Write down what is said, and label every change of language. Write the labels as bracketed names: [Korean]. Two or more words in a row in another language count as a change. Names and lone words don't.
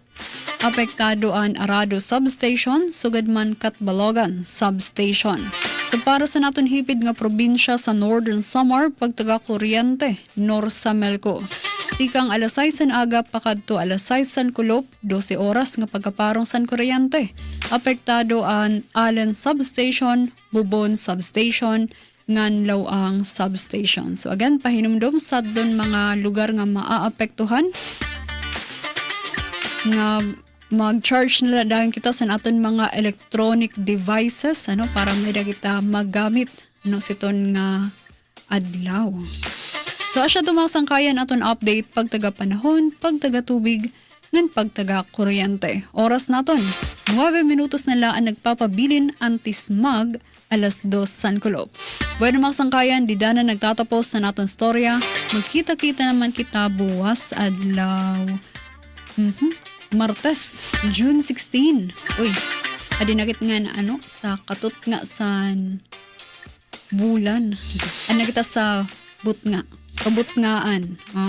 [Waray] Apektado ang Arado Substation, sugad man Katbalogan Substation. So, para sa naton hipid nga probinsya sa Northern Samar, pagtaga kuryente, Nor Samelco. Tikang alas 6 san aga, pakadto alas 6 san kulop, 12 oras nga pagkaparong san kuryente. Apektado ang Allen Substation, Bubon Substation, Nganlaw ang Substation. So again, pahinumdum sa doon mga lugar nga maaapektuhan nga mag-charge nila dahil kita sa naton mga [English] electronic devices [Waray] para may kita magamit siton nga adlaw. So asya tumasangkayan aton update pagtaga panahon, pagtaga tubig, ngan pagtaga kuryente. Oras naton 9 minutos na lang nagpapabilin anti-smog alas 2 san kulop. Bueno maksangkayan, di na nagtatapos sa naton storya. Magkita-kita naman kita buwas adlaw. Martes, June 16. Uy, adinakit nga na sa katut nga san bulan. Kita sa butnga. Kabutngaan.